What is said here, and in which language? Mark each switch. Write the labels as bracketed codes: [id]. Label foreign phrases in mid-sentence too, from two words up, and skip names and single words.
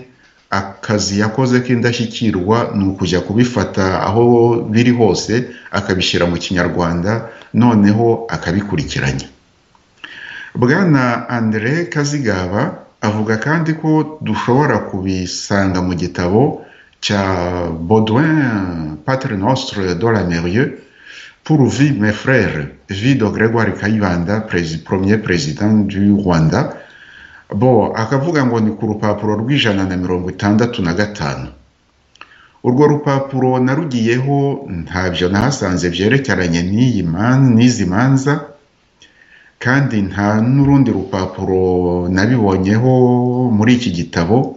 [rw] Akazi yakoze k'indashyikirwa ni ukujya kubifata aho biri hose akabishyira mu Kinyarwanda, noneho akabikurikiranya. Bwana André Kazigaba avuga kandi ko dushobora kubisanga mu gitabo cya Baudouin Pater Nostre de la Mérieux pour vie mes frères, vie de Grégoire Kayibanda, [fr] premier président du Rwanda. [rw] Akavuga ngo ni ku rupapuro rw'165. Urwo rupapuro narugiyeho ntabyo nahasanze byerekeranye n'izi manza, kandi nta n'urundi rupapuro nabibonyeho muri iki gitabo.